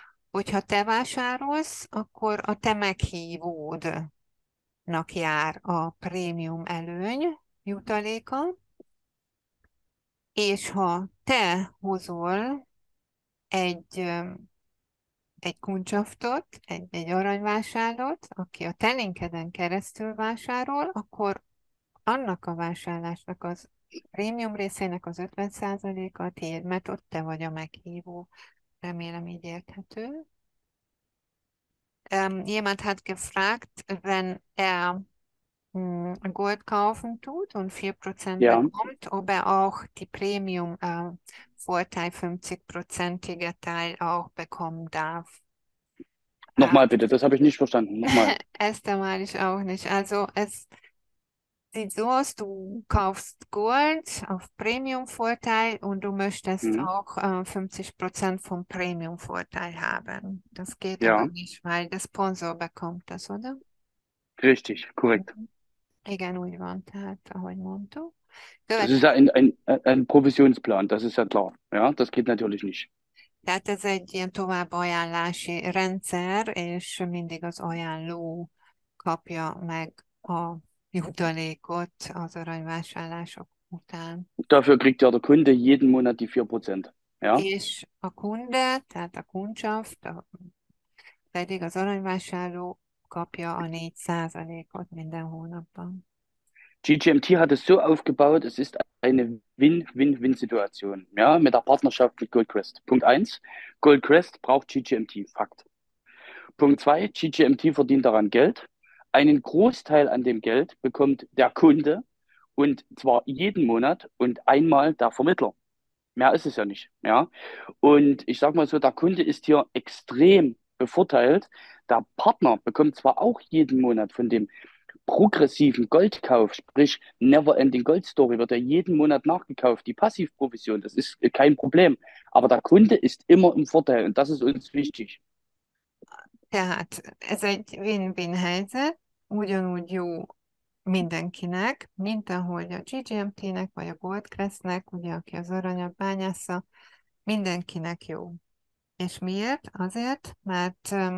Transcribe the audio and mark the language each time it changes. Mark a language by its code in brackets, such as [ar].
[hu] Hogyha te vásárolsz, akkor a te meghívódnak jár a prémium előny jutaléka, és ha te hozol egy, egy kuncsaftot, egy aranyvásárlót, aki a te linkeden keresztül vásárol, akkor annak a vásárlásnak az prémium részének az 50%-a a tiéd, mert ott te vagy a meghívó. Remélem így érthető. [de] Jemand hat gefragt, wenn er Gold kaufen tut und 4% Ja, bekommt, ob er auch die Premium-Vorteil 50%ige Teil auch bekommen darf. nochmal bitte, das habe ich nicht verstanden. Nochmal. Erst einmal ich auch nicht. Also es sieht so aus, du kaufst Gold auf Premium-Vorteil und du möchtest Mhm. auch 50% vom Premium-Vorteil haben. Das geht aber Ja, nicht, weil der Sponsor bekommt das, oder? richtig, korrekt. Mhm. [hu] Igen, úgy van, tehát ahogy mondtuk. [de] Das ist ja [hu] Következő. [de] ein Provisionsplan, das ist ja klar. Ja, das geht natürlich nicht. [hu] Tehát ez egy ilyen továbbajánlási rendszer, és mindig az ajánló kapja meg a jutalékot az aranyvásárlások után. [de] Dafür kriegt ja der Kunde jeden Monat die 4%. Ja, [hu] És a kunde, tehát a kuncsaf, pedig az aranyvásárló kapja a 4%-ot minden hónapban. [de] GGMT hat es so aufgebaut, es ist eine Win-Win-Win-Situation, ja, mit der Partnerschaft mit Goldcrest. Punkt eins: Goldcrest braucht GGMT, Fakt. Punkt zwei: GGMT verdient daran Geld. Einen Großteil an dem Geld bekommt der Kunde und zwar jeden Monat und einmal der Vermittler. Mehr ist es ja nicht, ja. Und ich sage mal so, der Kunde ist hier extrem bevorteilt. Der Partner bekommt zwar auch jeden Monat von dem progressiven Goldkauf, sprich Never-Ending Gold Story, wird ja jeden Monat nachgekauft, die Passivprovision, das ist kein Problem. Aber der Kunde ist immer im Vorteil und das ist uns wichtig. [hu] Tehát ez egy win-win helyzet, ugyanúgy jó mindenkinek, mint ahogy a GGMT-nek, vagy a Goldcrest-nek, ugye, aki az aranyat bányásza, mindenkinek jó. És miért? Azért, mert